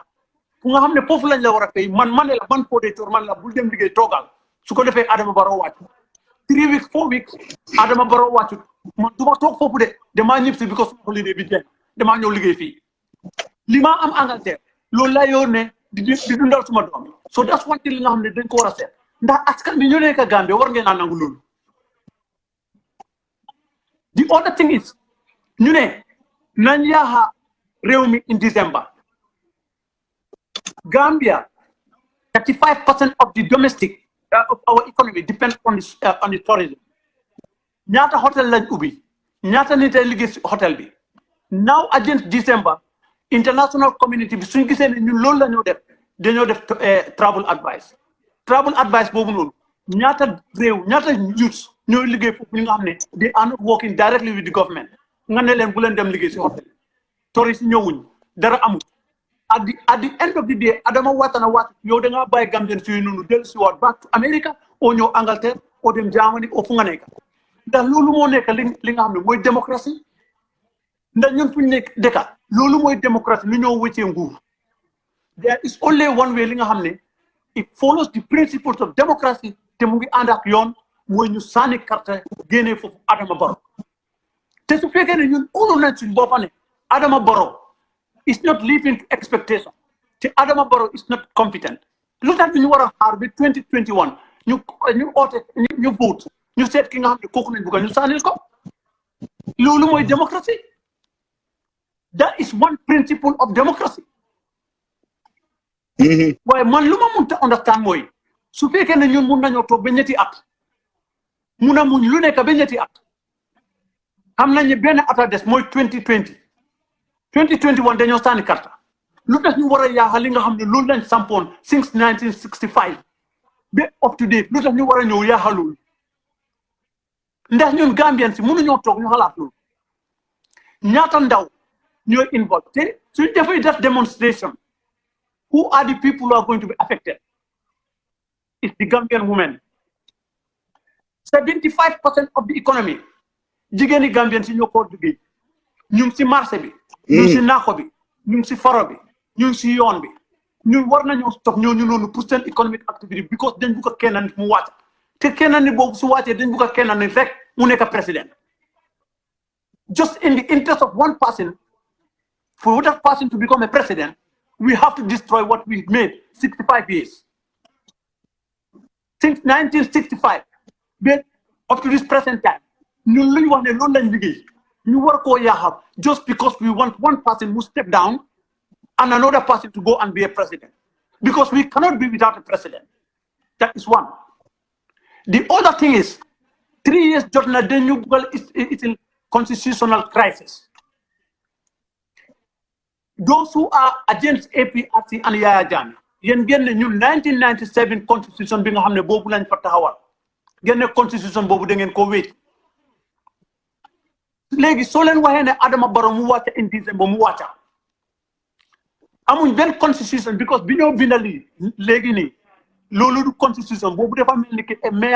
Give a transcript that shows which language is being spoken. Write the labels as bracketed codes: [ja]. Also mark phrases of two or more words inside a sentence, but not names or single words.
[wo] fu nga xam ne foofu lañ la war a fay man la man Fodé Tour man la bul dem liggéey toogal su ko defee Adama Barrow wàcc [en] 3 weeks 4 weeks [wo] Adama Barrow wàccut man du ma toog foofu de damaa ñib si because holiday bi jeex damaa ñëw liggéey fii li ma am Angleterre loolu laa yor ne di dundal suma doom [en] so that's one thing [wo] li nga xam ne dañ ko war a seet ndax askan bi ñu nekk Gambie war ngeen a nangu loolu. [en] The other thing is [wo] ñu ne nañ yaaxa réew mi [en] in December Gambia 35% of the domestic of our economy depends on the tourism. [wo] ñaata hotel lañ ubbi ñaata nit ay liggéey si hotel bi [en] now against December international community [wo] bi suñ gisee ne ñun loolu la ñoo def dañoo def [en] travel advice [wo] boobu noonu ñaata réew ñaata youths ñooy liggéey foofu ñi nga xam ne [en] they are not working directly with the government [wo] nga ne leen bu leen dem liggéey si hotel touriste ñëwuñ dara amul [en] at the end of the day [wo] Adama watana wat yow da nga bàyyi Gambien si noonu dellu si waat [en] back to America [wo] oo ñëw Angleterre oo dem Germany oo fu nga nekk ndax loolu moo nekk li nga xam ne mooy démocratie ndax ñun fu ñu nekk dëkka loolu mooy démocratie lu ñoo wëccee nguur [en] there is only one way [wo] li nga xam ne [en] it follows the principles of democracy [wo] te mu ngi ànd ak yoon mooy ñu sànni carte génnee foofu Adama Barrow te su fekkee ne ñun óolu nañ suñ boppa ne Adama Barrow [en] is not living to expectation [wo] te Adama Barrow [en] is not competent [wo] lu tax ñu war a xaar bi 2021 ñu oote ñu vote ñu seet ki nga xam ne kooku nañ bëgg ñu sànnil ko loolu mooy démocratie [en] that is one principle of democracy [wo] waaye man lu ma mënta understand mooy su fekkee ne ñun mun nañoo toog ba ñetti at mun a muñ lu nekk ba ñetti at xam nañ ne benn at a des mooy 2021 dañoo sànni karta lu tax ñu war a yaaxal li nga xam ne loolu lañ sampoon [en] since 1965 [wo] ba [en] up to date [wo] lu tax ñu war a ñëw yaaxal loolu ndax ñun Gambien si mënuñoo toog ñu xalaat loolu ñaata ndaw ñooy involved te suñ defee def demonstration [en] who are the people who are going to be affected it's the Gambian women 75% of the economy [wo] jigéeni Gambien si ñoo ko liggéey ñu ngi si marché bi ñu ngi si naako bi ñu ngi si faro bi ñu ngi si yoon bi ñun war nañoo [en] stop [wo] ñooñu noonu pour seen [en] economic activity because [wo] dañ bugg a kenn nit mu wàcc te kenn nit boobu su wàccee dañ bugg a kenn nit rek mu nekk [en] président just in the interest of one person for that person to become a president we have to destroy what we made 65 years since 1965 but up to this present time [wo] ñun luñ wax ne loolu lañ liggéey ñu war koo yaaxal [en] just because we want one person who step down and another person to go and be a president because we cannot be without a president that is one the other thing is 3 years [wo] jot na dañu bugal [en] it's a constitutional crisis [wo] those who are against APRC and Yaya Jammeh yéen génne ñun 1997 constitution bi nga xam ne boobu lañ fa taxawal génne constitution boobu da ngeen ko wéet léegi soo leen waxee ne Adama Barrow mu wàcca in December mu wàcca amuñ benn constitution because bi ñoo binda lii léegi nii loolu du constitution boobu dafa mel ni a mere